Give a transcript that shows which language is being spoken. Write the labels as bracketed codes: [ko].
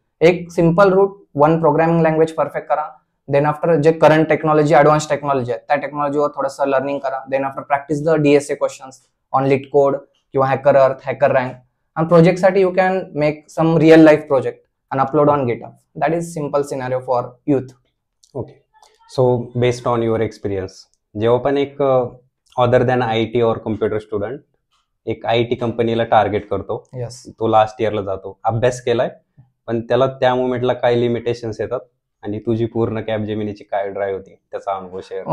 [mr] एक simple route, [en] one programming language perfect [mr] करा. Then after जे करंट टेक्नॉलॉजी, ऍडव्हान्स टेक्नॉलॉजी आहे त्या टेक्नॉलॉजीवर थोडंसं लर्निंग करा. [en] then after practice the DSA questions on LeetCode [mr] किंवा [en] HackerEarth, HackerRank. [mr] आणि प्रोजेक्टसाठी [en] You can make some real life project and upload on GitHub. That is simple scenario for youth. Okay. So based on your experience, [mr] जेव्हा पण एक other than IT [hi] और [mr] computer student एक IT कंपनीला target करतो, [en] Yes. [mr] तो last इयरला जातो, अभ्यास केलाय, पण त्याला त्या मोमेंटला काय लिमिटेशन्स येतात आणि तुझी पूर्ण कॅपजेमिनीची काय ड्राईव्ह होती त्याचा अनुभव शेअर.